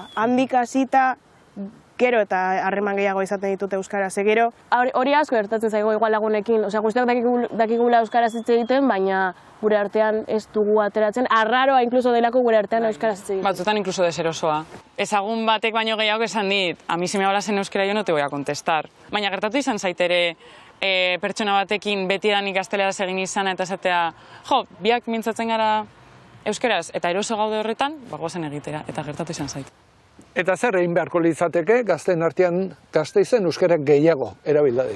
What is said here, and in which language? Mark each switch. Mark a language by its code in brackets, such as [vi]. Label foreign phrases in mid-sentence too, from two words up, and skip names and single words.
[eu] Handik hasita gero eta harreman gehiago izaten ditut euskaraz, gero. Hori asko gertatzen zaigu igual lagunekin, guztiak dakigula euskaraz hitz egiten, baina gure artean ez dugu ateratzen, arraroa inkluso delako gure artean euskaraz hitz egiten. Batzutan inkluso deserosoa. Ezagun batek baino gehiago esan dit, [es] a mi si me hablas en euskera yo no te voy a contestar. [eu] Baina gertatu izan zaitere pertsona batekin betidan ikasteleraz egin izana eta esatea, biak mintzatzen gara euskeraz eta eroso gaude horretan, goazen egitera, eta gertatu izan zait. Eta zer egin beharko litzateke gazteen artean Gasteizen euskarak gehiago erabildaden?